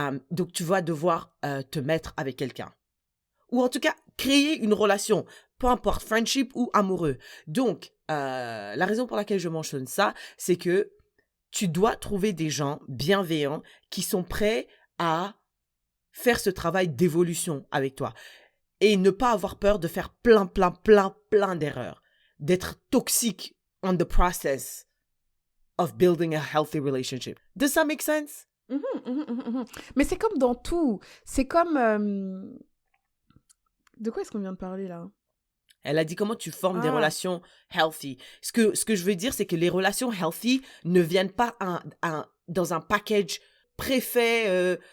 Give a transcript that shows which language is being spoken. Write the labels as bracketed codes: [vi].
[fr] Donc, tu vas devoir te mettre avec quelqu'un. Ou en tout cas, créer une relation, peu importe, friendship ou amoureux. Donc, la raison pour laquelle je mentionne ça, c'est que tu dois trouver des gens bienveillants qui sont prêts à faire ce travail d'évolution avec toi. Et ne pas avoir peur de faire plein d'erreurs. D'être toxique [en] on the process of building a healthy relationship. Does that make sense? [fr] Mais c'est comme dans tout. C'est comme... De quoi est-ce qu'on vient de parler là? Elle a dit comment tu formes des relations healthy. Ce que je veux dire, c'est que les relations healthy ne viennent pas dans un package préfet.